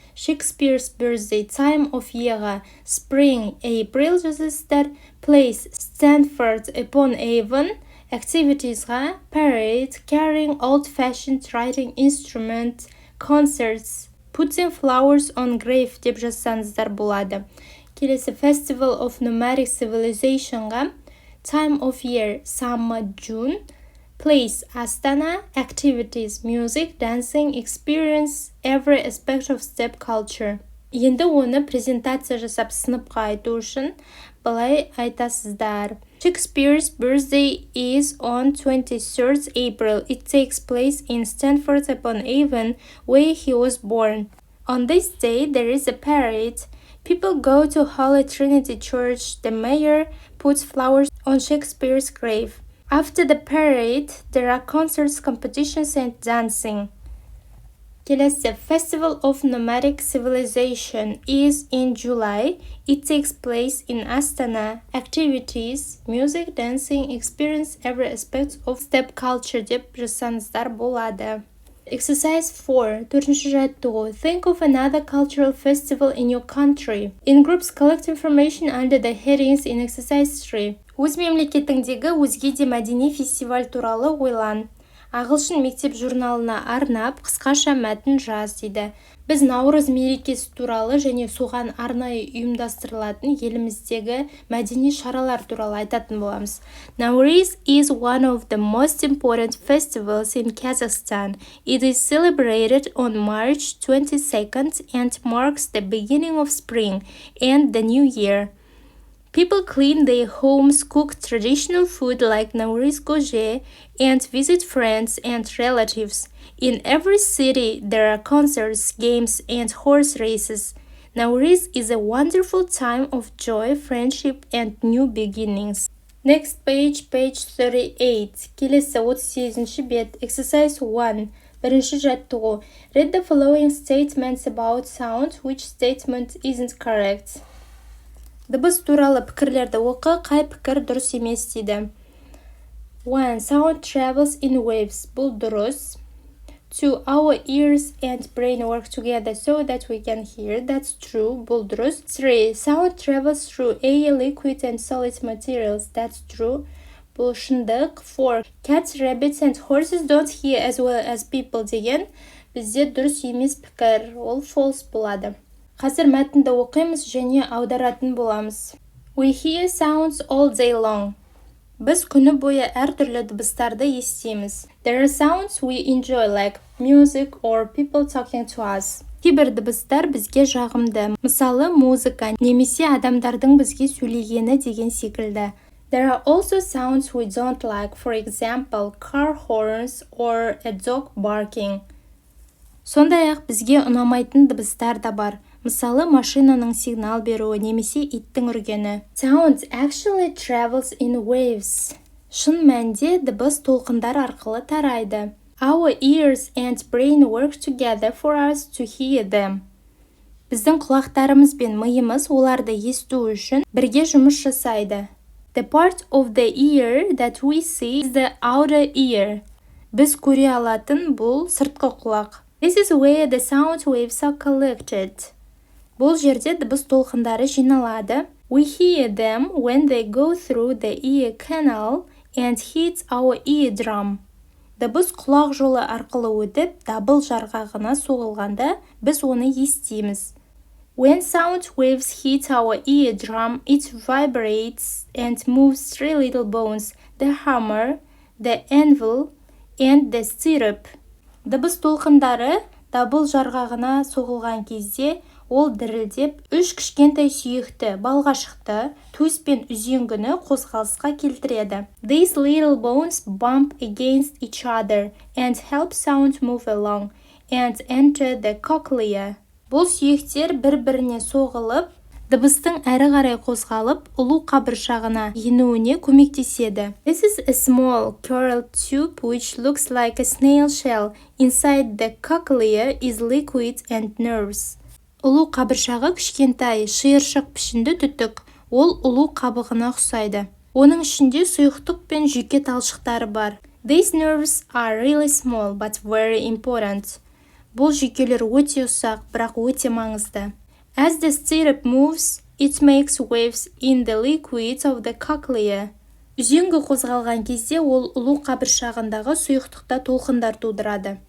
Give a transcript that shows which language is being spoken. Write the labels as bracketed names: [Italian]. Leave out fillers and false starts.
[English] Shakespeare's birthday, time of year, spring, April [Kazakh] жазасыздар. [English] Place, Stanford upon Avon. Activities-ға parade, carrying old-fashioned writing instrument, concerts, putting flowers on grave [Kazakh] деп жазсаңыздар болады. Келесі [English] Festival of Nomadic Civilization-ға time of year, summer, June, place, Astana, activities, music, dancing, experience, every aspect of steppe culture. [Kazakh] Енді оны презентация жасап сыныпқа айту үшін былай айтасыздар. [English] Shakespeare's birthday is on 23rd April. It takes place in Stanford upon Avon, where he was born. On this day, there is a parade. People go to Holy Trinity Church. The mayor puts flowers on Shakespeare's grave. After the parade, there are concerts, competitions, and dancing. [Kazakh] Келесі [English] Festival of Nomadic Civilization is in July. It takes place in Astana. Activities, music, dancing, experience every aspect of steppe culture [Kazakh] деп жазсаңыздар болады. [English] Exercise 4. [Kazakh] Төртінші жаттығу. [English] Think of another cultural festival in your country. In groups, collect information under the headings in exercise 3. [Kazakh] Өз мемлекетіңдегі өзге де мәдени фестиваль туралы ойлан. Ағылшын мектеп журналына арнап қысқаша мәтін жаз дейді. Біз наурыз мерекесі туралы және соған арнайы ұйымдастырылатын еліміздегі мәдени шаралар туралы айтатын боламыз. [English] Nauruz is one of the most important festivals in Kazakhstan. It is celebrated on March 22nd and marks the beginning of spring and the new year. People clean their homes, cook traditional food like Nauruz goje, and visit friends and relatives. In every city, there are concerts, games, and horse races. Nauruz is a wonderful time of joy, friendship, and new beginnings. Next page, page 38. [Kazakh] Келесі 38-ші бет. [English] Exercise 1. [Kazakh] Бірінші жаттығу. [English] Read the following statements about sound. Which statement isn't correct? [Kazakh] Дыбыс туралы пікірлерді оқы, қай пікір дұрыс емес дейді. [English] 1. Sound travels in waves. [Kazakh] Бұл дұрыс. [English] 2. Our ears and brain work together so that we can hear. That's true. [Kazakh] Бұл дұрыс. [English] 3. Sound travels through air, liquid and solid materials. That's true. [Kazakh] Бұл шындық. [English] 4. Cats, rabbits and horses don't hear as well as people [Kazakh] деген бізде дұрыс емес пікір. Ол false болады. Қазір мәтінді оқимыз және аударатын боламыз. [English] We hear sounds all day long. [Kazakh] Біз күні бойы әртүрлі дыбыстарды естиміз. [English] There are sounds we enjoy like music or people talking to us. [Kazakh] Кейбір дыбыстар бізге жағымды. Мысалы, музыка немесе адамдардың бізге сөйлегені деген секілді. [English] There are also sounds we don't like, for example, car horns or a dog barking. [Kazakh] Сондай-ақ бізге ұнамайтын дыбыстар да бар. Мысалы, машинаның сигнал беруі немесе иттің үргені. [English] Sound actually travels in waves. [Kazakh] Шын мәнде дыбыс толқындар арқылы тарайды. [English] Our ears and brain work together for us to hear them. [Kazakh] Біздің құлақтарымыз бен миымыз оларды есту үшін бірге жұмыс жасайды. [English] The part of the ear that we see is the outer ear. [Kazakh] Біз көре алатын бұл сыртқы құлақ. [English] This is where the sound waves are collected. [Kazakh] Бұл жерде дыбыс толқындары жиналады. [English] We hear them when they go through the ear canal and hit our eardrum. [Kazakh] Дыбыс құлақ жолы арқылы өтіп, дабыл жарғағына соғылғанда, біз оны естиміз. [English] When sound waves hit our eardrum, it vibrates and moves three little bones, the hammer, the anvil, and the stirrup. [Kazakh] Дыбыс толқындары дабыл жарғағына соғылған кезде, ол дірілдеп, үш кішкентай сүйекті, балғашықты, төс пен үзеңгіні қозғалысқа келтіреді. [English] These little bones bump against each other and help sound move along and enter the cochlea. [Kazakh] Бұл сүйектер бір-біріне соғылып, дыбыстың әрі қарай қозғалып, ұлу қабыршағына енуіне көмектеседі. [English] This is a small curled tube which looks like a snail shell. Inside the cochlea is liquid and nerves. [Kazakh] Ұлу қабыршағы кішкентай, шиыршық пішінді түтік. Ол ұлу қабығына ұқсайды. Оның ішінде сұйықтық пен жүйке талшықтары бар. [English] These nerves are really small but very important. [Kazakh] Бұл жүйкелер өте ұсақ, бірақ өте маңызды. [English] As the stirrup moves, it makes waves in the liquids of the cochlea. [Kazakh] Үзеңгі қозғалған кезде ол ұлу қабыршағындағы сұйықтықта толқындар тудырады.